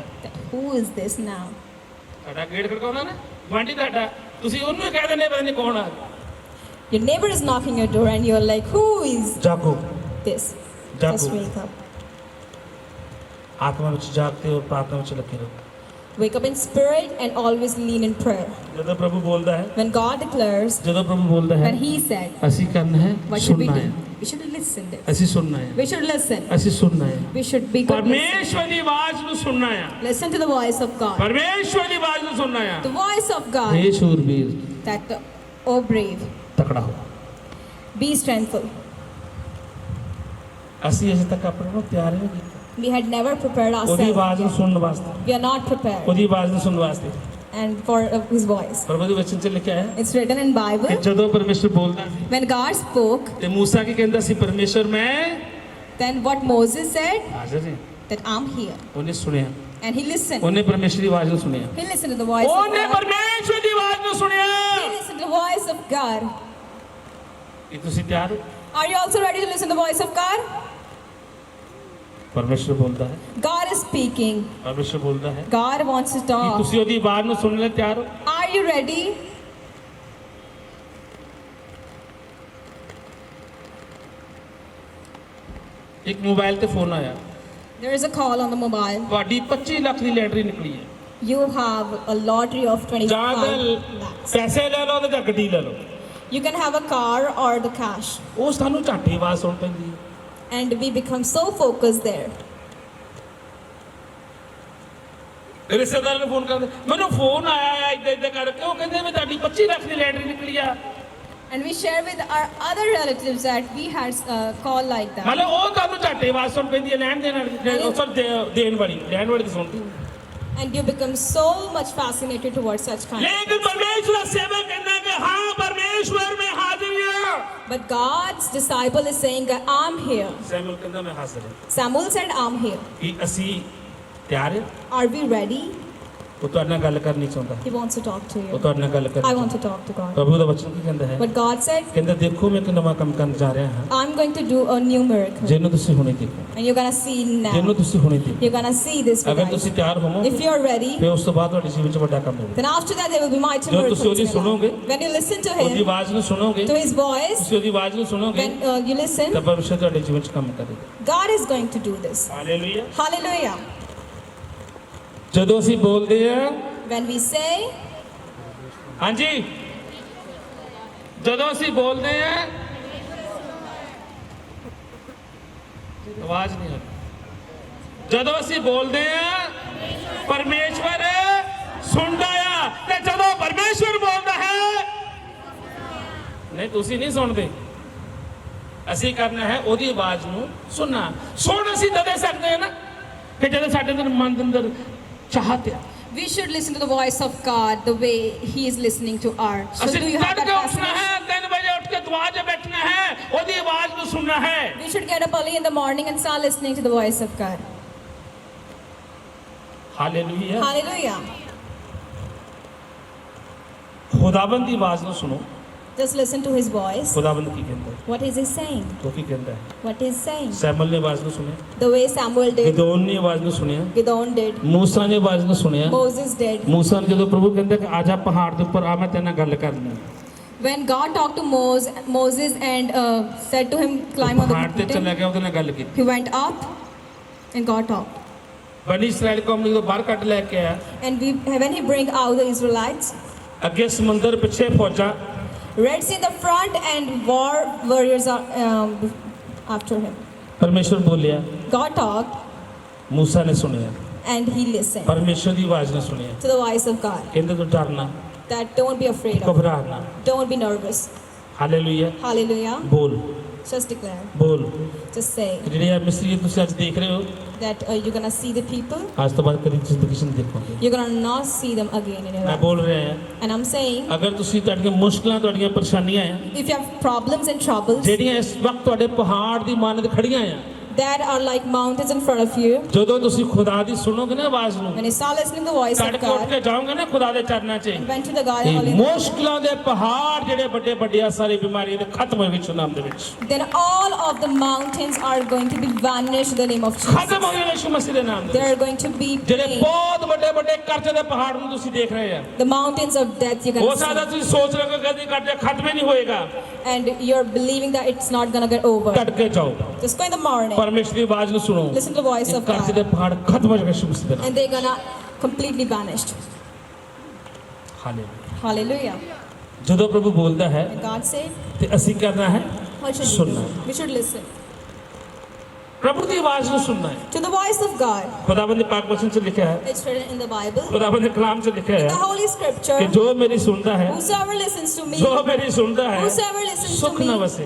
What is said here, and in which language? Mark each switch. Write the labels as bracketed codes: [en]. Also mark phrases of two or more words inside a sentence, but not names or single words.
[en] Who is this now? [pa] ਤੁਹਾਡਾ ਗੇਟ ਖੜਕਾਉਣਾ ਨਾ, ਗੁਆਂਢੀ ਤੁਹਾਡਾ, ਤੁਸੀਂ ਉਹਨੂੰ ਹੀ ਕਹਿ ਦਿੰਦੇ ਪਤਾ ਨਹੀਂ ਕੌਣ ਆ ਗਿਆ। [en] Your neighbor is knocking your door and you're like, who is [pa] ਜਾਗੋ, [en] this? [pa] ਜਾਗੋ। [en] Just wake up. [pa] ਆਤਮਾ ਵਿੱਚ ਜਾਗਤੇ ਹੋ, ਪ੍ਰਾਰਥਨਾ ਵਿੱਚ ਲੱਗੇ ਰਹੋ। [en] Wake up in spirit and always lean in prayer. [pa] ਜਦੋਂ ਪ੍ਰਭੂ ਬੋਲਦਾ ਹੈ, [en] When God declares, [pa] ਜਦੋਂ ਪ੍ਰਭੂ ਬੋਲਦਾ ਹੈ, [en] when He said, [pa] ਅਸੀਂ ਕਰਨਾ ਹੈ, [en] what should we [pa] ਸੁਣਨਾ [en] do? [pa] ਹੈ, [en] We should listen this. [pa] ਅਸੀਂ ਸੁਣਨਾ ਹੈ, [en] We should listen. [pa] ਅਸੀਂ ਸੁਣਨਾ ਹੈ। [en] We should be good listeners. [pa] ਪਰਮੇਸ਼ਵਰ ਦੀ ਆਵਾਜ਼ ਨੂੰ ਸੁਣਨਾ ਹੈ, [en] Listen to the voice of God. [pa] ਪਰਮੇਸ਼ਵਰ ਦੀ ਆਵਾਜ਼ ਨੂੰ ਸੁਣਨਾ ਹੈ। [en] The voice of God. [pa] ਇਹ ਸ਼ੂਰਬੀਰ [en] That, oh brave, [pa] ਤਕੜਾ ਹੋ। [en] be strengthful. [pa] ਅਸੀਂ ਅਜੇ ਤੱਕ ਆਪਣੇ ਨੂੰ ਤਿਆਰ ਨਹੀਂ ਕੀਤਾ [en] We had never prepared [pa] ਉਹਦੀ ਆਵਾਜ਼ ਨੂੰ [en] ourselves. [pa] ਸੁਣਨ ਵਾਸਤੇ, [en] We are not prepared. [pa] ਉਹਦੀ ਆਵਾਜ਼ ਨੂੰ ਸੁਣਨ ਵਾਸਤੇ। [en] and for his voice. [pa] ਪ੍ਰਭੂ ਦੇ ਵਚਨ 'ਚ ਲਿਖਿਆ ਹੈ [en] It's written in [pa] ਕਿ [en] Bible. [pa] ਜਦੋਂ ਪਰਮੇਸ਼ਰ ਬੋਲਦਾ ਸੀ [en] When God spoke, [pa] ਤੇ ਮੂਸਾ ਕੀ ਕਹਿੰਦਾ ਸੀ ਪਰਮੇਸ਼ਰ ਮੈਂ [en] then what Moses said, [pa] ਹਾਜ਼ਰ ਹਾਂ [en] that I'm here. [pa] ਉਹਨੇ ਸੁਣਿਆ [en] And he listened. [pa] ਉਹਨੇ ਪਰਮੇਸ਼ਰ ਦੀ ਆਵਾਜ਼ ਨੂੰ ਸੁਣਿਆ [en] He listened to the voice of [pa] ਉਹਨੇ [en] God. [pa] ਪਰਮੇਸ਼ਰ ਦੀ ਆਵਾਜ਼ ਨੂੰ ਸੁਣਿਆ [en] He listened to the voice of God. [pa] ਕੀ ਤੁਸੀਂ ਤਿਆਰ ਹੋ [en] Are you also ready to listen to the voice of God? [pa] ਪਰਮੇਸ਼ਰ ਬੋਲਦਾ ਹੈ [en] God is speaking. [pa] ਪਰਮੇਸ਼ਰ ਬੋਲਦਾ ਹੈ [en] God wants to [pa] ਕੀ [en] talk. [pa] ਤੁਸੀਂ ਉਹਦੀ ਆਵਾਜ਼ ਨੂੰ ਸੁਣਨ ਲਈ ਤਿਆਰ ਹੋ [en] Are you ready? [pa] ਇੱਕ ਮੋਬਾਈਲ ਤੇ ਫੋਨ ਆਇਆ [en] There is a call on the mobile. [pa] ਤੁਹਾਡੀ 25 ਲੱਖ ਦੀ ਲੈਟਰੀ ਨਿਕਲੀ ਹੈ [en] You have a lottery of [pa] ਜਾਂ 25 ਤਾਂ [en] lakhs. [pa] ਪੈਸੇ ਲੈ ਲਓ ਤੇ ਜਾਂ ਗੱਡੀ ਲੈ ਲਓ [en] You can have a car or the cash. [pa] ਉਹ ਸਾਨੂੰ ਝਾਟੀ ਆਵਾਜ਼ ਸੁਣ ਪੈਂਦੀ ਹੈ [en] And we become so focused there. [pa] ਰਿਸ਼ਤੇਦਾਰ ਨੂੰ ਫੋਨ ਕਰਦੇ ਮੈਨੂੰ ਫੋਨ ਆਇਆ ਹੈ ਇੱਦਾਂ ਇੱਦਾਂ ਕਰਕੇ ਉਹ ਕਹਿੰਦੇ ਮੈਂ ਤੁਹਾਡੀ 25 ਲੱਖ ਦੀ ਲੈਟਰੀ ਨਿਕਲੀ ਆ [en] And we share with our other relatives that we had a call like that. [pa] ਮਤਲਬ ਉਹ ਤੁਹਾਨੂੰ ਝਾਟੀ ਆਵਾਜ਼ ਸੁਣ ਪੈਂਦੀ ਹੈ ਲੈਣ ਦੇਣ ਵਾਲੀ ਉਹ ਸਰ ਦੇਣ ਵਾਲੀ ਲੈਣ ਵਾਲੀ ਤਾਂ ਸੁਣਦੀ [en] And you become so much fascinated towards such kind. [pa] ਲੇਕਿਨ ਪਰਮੇਸ਼ਰ ਦਾ ਸੇਵਕ ਕਹਿੰਦਾ ਕਿ ਹਾਂ ਪਰਮੇਸ਼ਵਰ ਮੈਂ ਹਾਜ਼ਰ ਹਾਂ [en] But God's disciple is saying that I'm here. [pa] ਸੈਮੂਅਲ ਕਹਿੰਦਾ ਮੈਂ ਹਾਜ਼ਰ ਹਾਂ [en] Samuel said, I'm here. [pa] ਕੀ ਅਸੀਂ ਤਿਆਰ ਹਾਂ [en] Are we ready? [pa] ਉਹ ਤੁਹਾਡੇ ਨਾਲ ਗੱਲ ਕਰਨੀ ਚਾਹੁੰਦਾ [en] He wants to talk to [pa] ਉਹ [en] you. [pa] ਤੁਹਾਡੇ ਨਾਲ ਗੱਲ [en] I [pa] ਕਰਨੀ [en] want to talk to God. [pa] ਪ੍ਰਭੂ ਦਾ ਵਚਨ ਕੀ ਕਹਿੰਦਾ ਹੈ [en] But God said, [pa] ਕਹਿੰਦਾ ਦੇਖੋ ਮੈਂ ਇੱਕ ਨਵਾਂ ਕੰਮ ਕਰਨ ਜਾ ਰਿਹਾ ਹਾਂ [en] I'm going to do a new miracle. [pa] ਜਿਹਨੂੰ ਤੁਸੀਂ ਹੁਣੇ ਦੇਖੋ [en] And you're going to see [pa] ਜਿਹਨੂੰ [en] now. [pa] ਤੁਸੀਂ ਹੁਣੇ ਦੇਖੋ [en] You're going to see this with [pa] ਅਗਰ [en] eyes. [pa] ਤੁਸੀਂ ਤਿਆਰ ਹੋਵੋ [en] If you're ready, [pa] ਫਿਰ ਉਸ ਤੋਂ ਬਾਅਦ ਤੁਹਾਡੇ ਜੀਵਨ 'ਚ ਵੱਡਾ ਕੰਮ ਹੋਵੇਗਾ [en] then after that there will be mighty [pa] ਜਦੋਂ [en] miracles [pa] ਤੁਸੀਂ ਉਹਦੀ [en] in your [pa] ਸੁਣੋਗੇ, [en] life. When you listen to [pa] ਉਹਦੀ [en] Him, [pa] ਆਵਾਜ਼ ਨੂੰ ਸੁਣੋਗੇ [en] to His voice, [pa] ਤੁਸੀਂ ਉਹਦੀ ਆਵਾਜ਼ ਨੂੰ ਸੁਣੋਗੇ [en] when you listen, [pa] ਤਾਂ ਪਰਮੇਸ਼ਰ ਤੁਹਾਡੇ ਜੀਵਨ 'ਚ ਕੰਮ ਕਰੇਗਾ [en] God is going to do this. [pa] ਹਾਲੇਲੂਇਆ [en] Hallelujah. [pa] ਜਦੋਂ ਅਸੀਂ ਬੋਲਦੇ ਆ [en] When we say, [pa] ਹਾਂਜੀ ਜਦੋਂ ਅਸੀਂ ਬੋਲਦੇ ਆ ਆਵਾਜ਼ ਨਹੀਂ ਆ ਰਹੀ ਜਦੋਂ ਅਸੀਂ ਬੋਲਦੇ ਆ ਪਰਮੇਸ਼ਵਰ ਸੁਣਦਾ ਆ ਤੇ ਜਦੋਂ ਪਰਮੇਸ਼ਵਰ ਬੋਲਦਾ ਹੈ ਨਹੀਂ ਤੁਸੀਂ ਨਹੀਂ ਸੁਣਦੇ ਅਸੀਂ ਕਰਨਾ ਹੈ ਉਹਦੀ ਆਵਾਜ਼ ਨੂੰ ਸੁਣਨਾ ਸੁਣ ਅਸੀਂ ਤਦੇ ਸਕਦੇ ਹਾਂ ਨਾ ਕਿ ਜਦੋਂ ਸਾਡੇ ਅੰਦਰ ਮਨ ਦੇ ਅੰਦਰ ਚਾਹਤ ਆ [en] we should listen to the voice of God the way He is listening to ours. So [pa] ਅਸੀਂ [en] do you have [pa] ਤੜਕੇ [en] that [pa] ਉੱਠਣਾ [en] fascination? [pa] ਹੈ 3 ਵਜੇ ਉੱਠ ਕੇ ਦੁਆ 'ਚ ਬੈਠਣਾ ਹੈ ਉਹਦੀ ਆਵਾਜ਼ ਨੂੰ ਸੁਣਨਾ ਹੈ [en] We should get up early in the morning and start listening to the voice of God. [pa] ਹਾਲੇਲੂਇਆ [en] Hallelujah. [pa] ਖੁਦਾਵੰਦ ਦੀ ਆਵਾਜ਼ ਨੂੰ ਸੁਣੋ [en] Just listen to His voice. [pa] ਖੁਦਾਵੰਦ ਕੀ ਕਹਿੰਦਾ ਹੈ [en] What is He saying? [pa] ਉਹ ਕੀ ਕਹਿੰਦਾ ਹੈ [en] What He's saying? [pa] ਸੈਮੂਅਲ ਨੇ ਆਵਾਜ਼ ਨੂੰ ਸੁਣਿਆ [en] The way Samuel did, [pa] ਗਿਦੋਨ ਨੇ ਆਵਾਜ਼ ਨੂੰ ਸੁਣਿਆ [en] Gideon did, [pa] ਮੂਸਾ ਨੇ ਆਵਾਜ਼ ਨੂੰ ਸੁਣਿਆ [en] Moses did. [pa] ਮੂਸਾ ਨੂੰ ਜਦੋਂ ਪ੍ਰਭੂ ਕਹਿੰਦਾ ਕਿ ਆਜਾ ਪਹਾੜ ਦੇ ਉੱਪਰ ਆ ਮੈਂ ਤੇਰੇ ਨਾਲ ਗੱਲ ਕਰਨੀ [en] When God talked to Moses and said to him, climb on the [pa] ਪਹਾੜ ਤੇ [en] mountain, [pa] ਚਲਾ ਗਿਆ ਉਹਦੇ ਨਾਲ ਗੱਲ ਕੀਤੀ [en] he went up and God talked. [pa] ਬਣੀ ਇਸਰਾਇਲ ਕੌਮ ਨੂੰ ਜਦੋਂ ਬਾਹਰ ਕੱਢ ਲੈ ਕੇ ਆਇਆ [en] And when he bring out the Israelites, [pa] ਅੱਗੇ ਸਮੁੰਦਰ ਪਿੱਛੇ ਫੌਜਾਂ [en] Red Sea in the front and war warriors are after him. [pa] ਪਰਮੇਸ਼ਵਰ ਬੋਲਿਆ [en] God talked [pa] ਮੂਸਾ ਨੇ ਸੁਣਿਆ [en] and he listened [pa] ਪਰਮੇਸ਼ਵਰ ਦੀ ਆਵਾਜ਼ ਨੇ ਸੁਣਿਆ [en] to the voice of God. [pa] ਕਹਿੰਦੇ ਤੂੰ ਡਰਨਾ [en] That don't be afraid of. [pa] ਘਬਰਾਣਾ [en] Don't be nervous. [pa] ਹਾਲੇਲੂਇਆ [en] Hallelujah. [pa] ਬੋਲ [en] Just declare. [pa] ਬੋਲ [en] Just say [pa] ਜਿਹੜੇ ਆ ਮਿਸਰੀ ਤੁਸੀਂ ਅੱਜ ਦੇਖ ਰਹੇ ਹੋ [en] that you're gonna see the people. [pa] ਅੱਜ ਤੋਂ ਬਾਅਦ ਕਦੀ ਜ਼ਿੰਦਗੀ 'ਚ ਨਹੀਂ ਦੇਖੋਗੇ [en] You're gonna not see them again in your [pa] ਮੈਂ [en] life. [pa] ਬੋਲ ਰਿਹਾ ਹਾਂ [en] And I'm saying, [pa] ਅਗਰ ਤੁਸੀਂ ਤੁਹਾਡੀਆਂ ਮੁਸ਼ਕਲਾਂ ਤੁਹਾਡੀਆਂ ਪਰੇਸ਼ਾਨੀਆਂ ਆ [en] if you have problems and troubles [pa] ਜਿਹੜੀਆਂ ਇਸ ਵਕਤ ਤੁਹਾਡੇ ਪਹਾੜ ਦੀ ਮਾਨਤ ਖੜੀਆਂ ਆ [en] that are like mountains in front of you, [pa] ਜਦੋਂ ਤੁਸੀਂ ਖੁਦਾ ਦੀ ਸੁਣੋਗੇ ਨਾ ਆਵਾਜ਼ ਨੂੰ [en] when you start listening to the voice of [pa] ਤੜਕੇ ਉੱਠ [en] God, [pa] ਕੇ ਜਾਓਗੇ ਨਾ ਖੁਦਾ ਦੇ ਚਰਨਾਂ 'ਚ [en] went to the garden [pa] ਇਹ [en] early, [pa] ਮੁਸ਼ਕਲਾਂ ਦੇ ਪਹਾੜ ਜਿਹੜੇ ਵੱਡੇ ਵੱਡੇ ਆ ਸਾਰੀ ਬਿਮਾਰੀਆਂ ਦੇ ਖਤਮ ਹੋਏ ਵਿੱਚ ਨਾਮ ਦੇ ਵਿੱਚ [en] then all of the mountains are going to be vanished in the name of Jesus. [pa] ਖਤਮ ਹੋ ਜਾਣਗੇ ਯਿਸੂ ਮਸੀਹ ਦੇ ਨਾਮ ਦੇ [en] There [pa] ਵਿੱਚ [en] are going to be [pa] ਜਿਹੜੇ [en] pain. [pa] ਬਹੁਤ ਵੱਡੇ ਵੱਡੇ ਕਰਜ਼ੇ ਦੇ ਪਹਾੜ ਨੂੰ ਤੁਸੀਂ ਦੇਖ ਰਹੇ ਆ [en] The mountains of death you're [pa] ਹੋ [en] going [pa] ਸਕਦਾ [en] to [pa] ਤੁਸੀਂ ਸੋਚ ਰਹੇ ਹੋ ਕਿ ਕਦੀ ਕਰਜ਼ਾ ਖਤਮ ਹੀ ਨਹੀਂ ਹੋਏਗਾ [en] see. And you're believing that it's not going to get over. [pa] ਤੜਕੇ ਜਾਓ [en] Just go in the morning, [pa] ਪਰਮੇਸ਼ਰ ਦੀ ਆਵਾਜ਼ ਨੂੰ ਸੁਣੋ [en] listen to the voice of [pa] ਕਰਜ਼ੇ ਦੇ [en] God, [pa] ਪਹਾੜ ਖਤਮ ਹੋ ਜਾਣਗੇ ਯਿਸੂ ਮਸੀਹ ਦੇ ਨਾਮ [en] and they're going to completely vanished. [pa] ਹਾਲੇਲੂਇਆ [en] Hallelujah. [pa] ਜਦੋਂ ਪ੍ਰਭੂ ਬੋਲਦਾ ਹੈ [en] And God said, [pa] ਤੇ ਅਸੀਂ ਕਰਨਾ ਹੈ [en] what should we [pa] ਸੁਣਨਾ [en] do? We should listen [pa] ਪ੍ਰਭੂ ਦੀ ਆਵਾਜ਼ ਨੂੰ ਸੁਣਨਾ ਹੈ [en] to the voice of God. [pa] ਖੁਦਾਵੰਦ ਦੇ ਪਾਕ ਵਚਨ 'ਚ ਲਿਖਿਆ ਹੈ [en] It's written in the Bible, [pa] ਖੁਦਾਵੰਦ ਦੇ ਕਲਾਮ 'ਚ ਲਿਖਿਆ [en] the [pa] ਹੈ [en] Holy Scripture. [pa] ਕਿ ਜੋ ਮੇਰੀ ਸੁਣਦਾ ਹੈ [en] Whosoever listens to me, [pa] ਜੋ ਮੇਰੀ ਸੁਣਦਾ ਹੈ [en] whosoever listens to [pa] ਸੁਖ ਨਾਲ ਵਸੇ